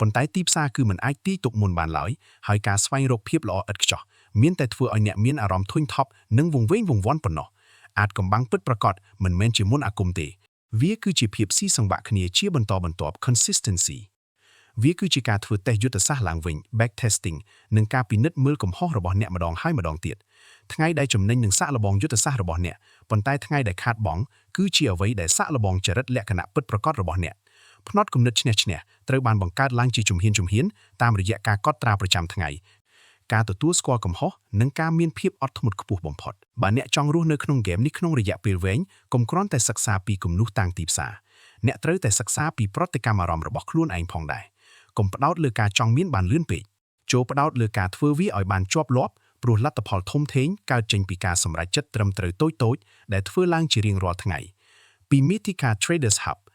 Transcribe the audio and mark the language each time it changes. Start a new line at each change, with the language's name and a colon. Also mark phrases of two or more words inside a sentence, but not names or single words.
Khmer: ន្តែទីផ្សារគឺមិនអាចទាយទុកមុនបានឡើយហើយការស្វែងរកភាពល្អឥតខ្ចោះមានតែធ្វើឲ្យអ្នកមានអារម្មណ៍ធុញថប់និងវង្វេងវង្វាន់ប៉ុណ្ណោះអាចកំបាំងពិតប្រាកដមិនមែនជាមន្តអាគមទេវាគឺជាភាពស៊ីសង្វាក់ គ្នាជាបន្តបន្ទាប់ consistency វាគឺជាការធ្វើតេស្តយុទ្ធសាស្ត្រឡើងវិញ
English: back testing
Khmer: និងការពិនិត្យមើលកំហុសរបស់អ្នកម្ដងហើយម្ដងទៀតថ្ងៃដែលចំណេញនឹងសាក់លបងយុទ្ធសាស្ត្ររបស់អ្នក ប៉ុន្តែថ្ងៃដែលខាតបង់គឺជាអ្វីដែលសាក់លបងចរិតលក្ខណៈពិតប្រាកដរបស់អ្នកផ្នត់គំនិតឈ្នះឈ្នះត្រូវបានបង្កើតឡើងជាជំ ហានតាមរយៈការកត់ត្រាប្រចាំថ្ងៃការទទួលស្គាល់កំហុសនិងការមានភាពអត់ធ្មត់ខ្ពស់បំផុតបើអ្នកចង់រស់នៅក្នុងហ្គេមនេះក្នុងរយៈពេលវែងកុំគ្រាន់តែសិក្សាពីគំនូសតាំងទីផ្សារអ្នកត្រូវតែសិក្សាពីប្រតិកម្មអារម្មណ៍របស់ខ្លួនឯងផងដែរកុំផ្ដោតលើការចង់មានបានលឿនពេកចូលផ្ដោតលើការធ្វើវាឲ្យបានជាប់លាប់ព្រោះលទ្ធផលធំធេងកើតចេញពីការសម្រេចចិត្តត្រឹមត្រូវតូចៗដែលធ្វើឡើងជារៀងរាល់ថ្ងៃពី Mythica Traders Hub